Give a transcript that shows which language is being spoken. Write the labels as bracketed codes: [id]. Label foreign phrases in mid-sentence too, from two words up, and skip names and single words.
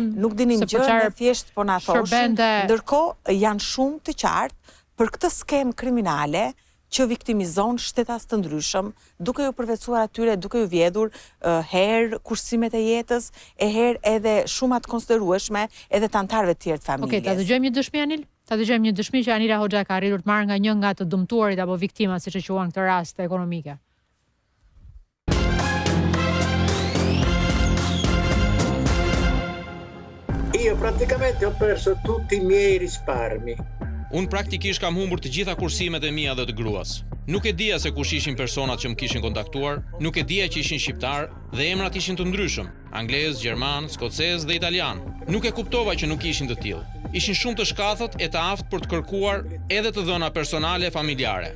[sq] nuk dinin gjë, ne thjesht po na thoshin. Ndërkohë janë shumë të qartë për këtë skemë kriminale që viktimizon shtetas të ndryshëm, duke ju përvecuar atyre, duke ju vjedhur herë kursimet e jetës, e herë edhe shumat konsiderueshme edhe të antarëve të tjerë të familjes. Okej, ta dëgjojmë një dëshmi, Anil? Ta dëgjojmë një dëshmi që Anila Hoxha ka arritur të marrë nga një nga të dëmtuarit apo viktimat, siç e quajnë këtë rast ekonomike. [it] Io praticamente ho perso tutti i miei risparmi. [sq] Unë praktikisht kam humbur të gjitha kursimet e mia dhe të gruas. Nuk e dija se kush ishin personat që më kishin kontaktuar, nuk e dija që ishin shqiptar dhe emrat ishin të ndryshëm, anglez, gjerman, skocez dhe italian. Nuk e kuptova që nuk ishin të tillë. Ishin shumë të shkathët e të aftë për të kërkuar edhe të dhëna personale familjare.